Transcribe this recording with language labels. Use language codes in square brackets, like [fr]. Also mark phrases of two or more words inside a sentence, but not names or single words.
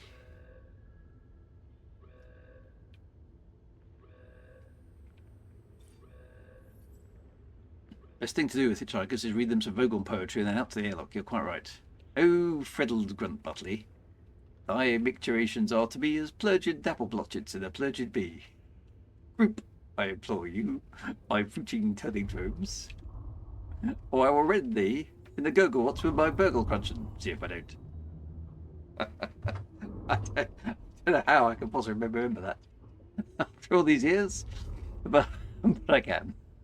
[en] Best thing to do with hitchhikers is read them some Vogon poetry and then up to the airlock. You're quite right. Oh, freddled grunt butley, thy micturations are to be as plurgid dapple blotchets in a plurgid bee. Group, I implore you, my fruiting turning dromes, or I will rend thee in the gurgles with my burgle crunching. See if I don't. I don't know how I can possibly remember that after all these years, but I can.